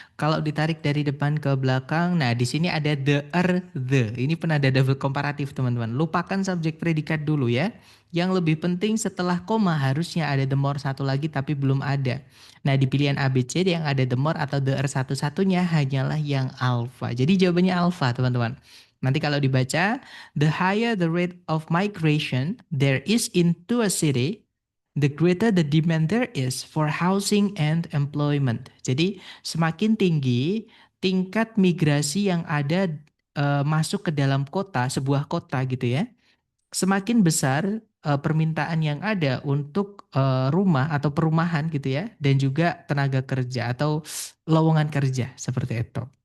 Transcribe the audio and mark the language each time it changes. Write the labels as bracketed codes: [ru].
[id] Kalau ditarik dari depan ke belakang, nah di sini ada the. Ini penanda double komparatif teman-teman. Lupakan subjek predikat dulu ya. Yang lebih penting setelah koma harusnya ada the more satu lagi tapi belum ada. Nah di pilihan A, B, C yang ada the more atau the satu-satunya hanyalah yang alfa. Jadi jawabannya alfa teman-teman. Nanti kalau dibaca, [en] the higher the rate of migration there is into a city, the greater the demand there is for housing and employment. [id] Jadi semakin tinggi tingkat migrasi yang ada masuk ke dalam kota, sebuah kota gitu ya, semakin besar permintaan yang ada untuk rumah atau perumahan gitu ya, dan juga tenaga kerja atau lowongan kerja seperti itu.